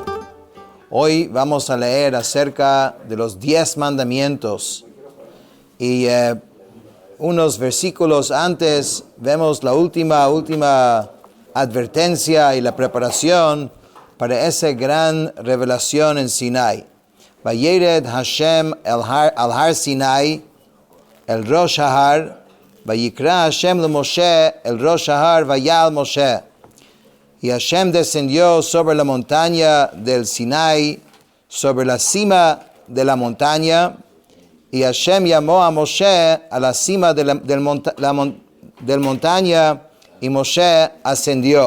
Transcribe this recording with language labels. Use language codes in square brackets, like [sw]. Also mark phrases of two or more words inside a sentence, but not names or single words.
[es] Hoy vamos a leer acerca de los 10 mandamientos y unos versículos antes vemos la última advertencia y la preparación para esa gran revelación en Sinai. [he] וירד השם על הר סיני, אל ראש הר, ויקרא השם אל משה, אל ראש הר, ויעל משה. [es] Y Hashem descendió sobre la montaña del Sinai, sobre la cima de la montaña, y Hashem llamó a Moshe a la cima del montaña, y Moshe ascendió.